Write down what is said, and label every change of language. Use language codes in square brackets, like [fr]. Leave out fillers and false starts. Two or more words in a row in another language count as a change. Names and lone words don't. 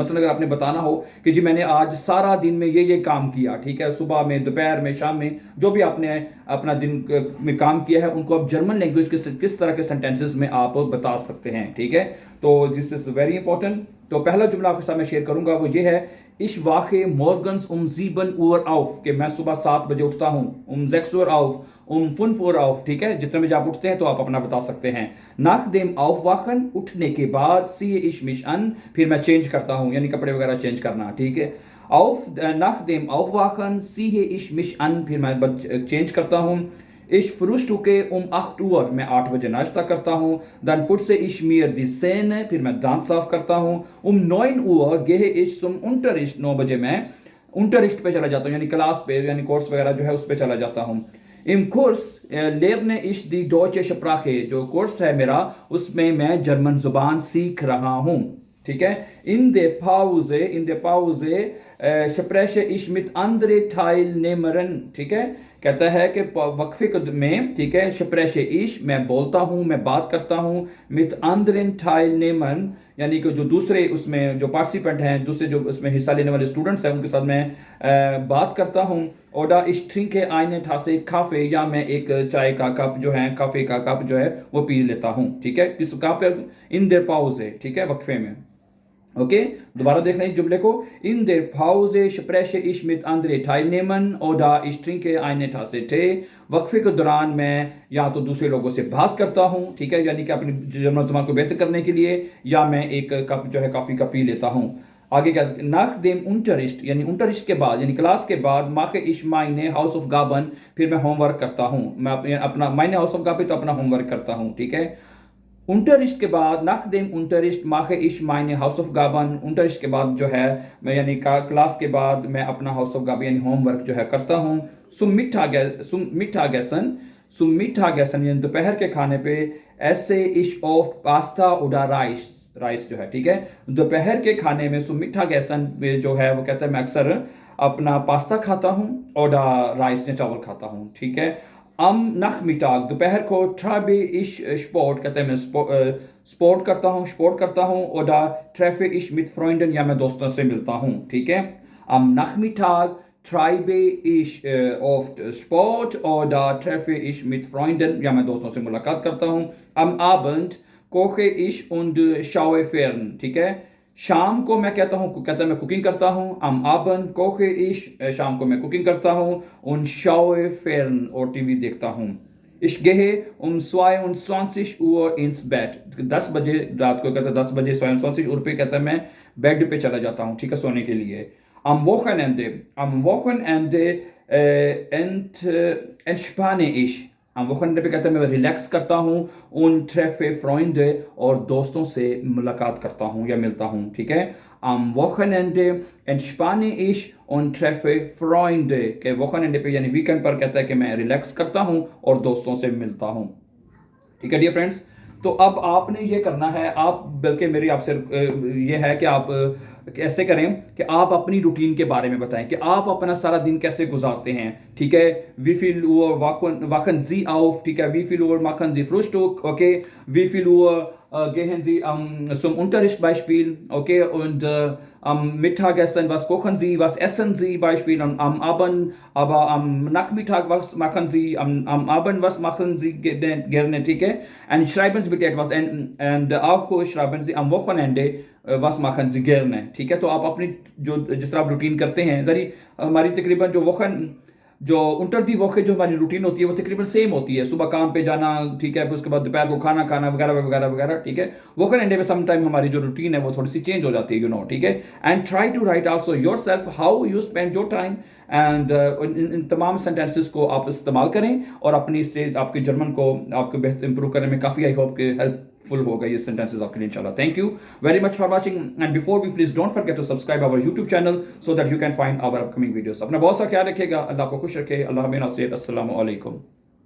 [ur] مثلاً اگر آپ نے بتانا ہو کہ جی میں نے آج سارا دن میں یہ کام کیا، ٹھیک ہے، صبح میں، دوپہر میں، شام میں، جو بھی آپ نے اپنا دن میں کام کیا ہے ان کو آپ [en] German language [ur] کے کس طرح کے سینٹینسز میں آپ بتا سکتے ہیں، ٹھیک ہے. [en] तो this is very important। [ur] تو پہلا جملہ آپ کے ساتھ میں شیئر کروں گا وہ یہ ہے, [de] Ich wache morgens um 7 Uhr auf, [ur] کہ میں صبح 7 بجے اٹھتا ہوں. [de] um 6 Uhr auf, um 5 Uhr auf, [ur] ٹھیک ہے، جتنے بجے آپ اٹھتے ہیں تو آپ اپنا بتا سکتے ہیں. [de] nach dem Aufwachen, [ur] اٹھنے کے بعد, [de] ziehe ich mich an, [ur] پھر میں چینج کرتا ہوں، یعنی کپڑے وغیرہ چینج کرنا، ٹھیک ہے. [de] nach dem Aufwachen ziehe ich mich an, [ur] پھر میں چینج کرتا ہوں. [de] Ich frühstücke um 8 Uhr, [ur] میں 8 بجے ناشتہ کرتا ہوں. [de] Dann putze ich mir die Zähne, [ur] پھر میں دانت صاف کرتا ہوں. [de] Um 9 Uhr gehe ich zum Unterricht, [ur] 9 بجے میں unterricht پہ چلا جاتا ہوں، یعنی کلاس پہ، یعنی کورس وغیرہ جو ہے اس پہ چلا جاتا ہوں. [de] Im Kurs lerne ich die deutsche Sprache, [ur] جو کورس ہے میرا اس میں میں جرمن زبان سیکھ رہا ہوں، ٹھیک ہے. [de] In der Pause spreche ich mit anderen Teilnehmern, [ur] ٹھیک ہے. کہتا ہے کہ وقفے میں، ٹھیک ہے, [de] spreche ich, [ur] میں بولتا ہوں، میں بات کرتا ہوں, [de] mit anderen Teilnehmern, [ur] یعنی کہ جو دوسرے اس میں جو پارٹیسپینٹ ہیں، دوسرے جو اس میں حصہ لینے والے اسٹوڈنٹس ہیں ان کے ساتھ میں بات کرتا ہوں. [de] Oder ich trinke eine Tasse Kaffee, [ur] یا میں ایک چائے کا کپ جو ہے، کافے کا کپ جو ہے وہ پی لیتا ہوں، ٹھیک ہے۔ کس کپ پہ? [de] In der Pause, [ur] ٹھیک ہے، وقفے میں۔ اوکے، دوبارہ دیکھنا اس جملے کو. [de] In der Pause spreche ich mit anderen Teilnehmern oder ich trinke eine Tasse Tee, [ur] وقفے کے دوران میں یا تو دوسرے لوگوں سے بات کرتا ہوں، ٹھیک ہے، یعنی کہ اپنی جرمن زبان کو بہتر کرنے کے لیے، یا میں ایک کپ جو ہے کافی کا پی لیتا ہوں. آگے کیا, [de] nach dem Unterricht, [ur] یعنی unterricht کے بعد، یعنی کلاس کے بعد, यानी क्लास के बाद, [de] mache ich meine Hausaufgaben, [ur] پھر میں ہوم ورک کرتا ہوں. میں اپنا [de] meine Hausaufgaben, [ur] تو اپنا ہوم ورک کرتا ہوں، ٹھیک ہے. Unterricht के बाद, [de] nach dem Unterricht mache ich meine Hausaufgaben, [ur] Unterricht کے بعد جو ہے میں، یعنی کلاس کے بعد میں اپنا Hausaufgaben یعنی ہوم ورک جو ہے کرتا ہوں. [de] zum Mittagessen [ur] یعنی دوپہر کے کھانے پہ, [de] esse ich oft Pasta oder राइस [ur] جو ہے، ٹھیک ہے. دوپہر کے کھانے میں [de] zum Mittagessen [ur] میں جو ہے وہ کہتا ہے میں اکثر اپنا پاستا کھاتا ہوں اور رائس یا چاول کھاتا ہوں، ٹھیک ہے. [de] Am Nachmittag, [ur] دوپہر کو, [de] treibe ich Sport, [ur] کہتے ہیں میں سپورٹ کرتا ہوں. [de] oder treffe ich mit Freunden, [ur] یا میں دوستوں سے ملتا ہوں، ٹھیک ہے. [de] Am Nachmittag treibe ich oft Sport oder treffe ich mit Freunden, [ur] یا میں دوستوں سے ملاقات کرتا ہوں. [de] Am Abend koche ich und schaue fern, [ur] ٹھیک ہے. شام کو میں کہتا میں کوکنگ کرتا ہوں. [de] am Abend koche ich, [ur] شام کو میں کوکنگ کرتا ہوں. [de] und schaue fern, [ur] اور ٹی وی دیکھتا ہوں. [de] ich gehe um 22 Uhr ins Bett, [ur] 10 بجے رات کو، کہتا 10 بجے [de] 22 Uhr [ur] پہ، کہتا میں بیڈ پہ چلا جاتا ہوں، ٹھیک ہے، سونے کے لیے. [de] am Wochenende entspanne ich, am Wochenende [ur] پہ کہتا ہے میں ریلیکس کرتا ہوں. [de] उन treffe Freunde, [ur] اور دوستوں سے ملاقات کرتا ہوں یا ملتا ہوں، ٹھیک ہے. [de] am Wochenende entspanne ich und treffe Freunde, [ur] کے Wochenende پہ یعنی ویک اینڈ پر کہتا ہے کہ میں ریلیکس کرتا ہوں اور دوستوں سے ملتا ہوں، ٹھیک ہے [en] dear friends. [ur] تو اب آپ نے یہ کرنا ہے، آپ بلکہ میری آپ سے یہ ہے کہ آپ ایسے کریں کہ آپ اپنی روٹین کے بارے میں بتائیں کہ آپ اپنا سارا دن کیسے گزارتے ہیں، ٹھیک ہے. [de] wie viel Uhr wachen Sie auf, [ur] ٹھیک ہے, [de] wie viel Uhr machen Sie Frühstück, okay, wie viel Uhr gehen Sie zum Unterricht Beispiel, okay, und am Mittagessen, was kochen Sie, was essen Sie Beispiel, am Abend, aber am Nachmittag, was machen Sie, am Abend, was machen Sie gerne, [ur] ٹھیک ہے. [de] und schreiben Sie bitte etwas, und auch schreiben Sie am Wochenende was machen Sie gerne, [ur] ٹھیک ہے. تو آپ اپنی جو جس طرح آپ روٹین کرتے ہیں، جری ہماری تقریباً جو [de] unter der Woche [ur] جو ہماری روٹین ہوتی ہے وہ تقریباً سیم ہوتی ہے. صبح کام پہ جانا، ٹھیک ہے، پھر اس کے بعد دوپہر کو کھانا کھانا وغیرہ وغیرہ وغیرہ، ٹھیک ہے. ووکن اینڈے میں [en] some time [ur] ہماری جو روٹین ہے وہ تھوڑی سی چینج ہو جاتی ہے, [en] you know, [ur] ٹھیک ہے. [en] And try to write also yourself how you spend your time, and [ur] ان تمام سینٹینسز کو آپ استعمال کریں اور اپنی سے آپ کے جرمن کو آپ کو بہتر امپروو کرنے میں کافی [en] I hope [ur] کہ ہیلپ فل ہوگا یہ سینٹینسز آپ کے لیے ان شاء اللہ. [en] Thank you very much for watching, and before we please don't forget to subscribe our YouTube channel so that you can find our upcoming videos. [ur] اپنا بہت سا خیال رکھیے گا، اللہ آپ کو خوش رکھے، اللہ ہمیں نصیحت. السلام علیکم.